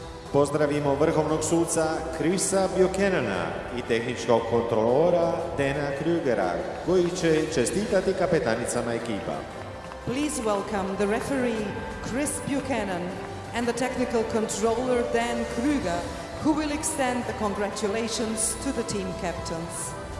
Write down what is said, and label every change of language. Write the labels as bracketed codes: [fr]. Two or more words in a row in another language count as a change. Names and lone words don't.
[hr] Pozdravimo vrhovnog suca Chrisa Buchanana i tehničkog kontrolora Dana Krugera, koji će čestitati kapetanicama ekipa. [en] Please welcome the referee Chris Buchanan and the technical controller Dan Kruger, who will extend the congratulations to the team captains.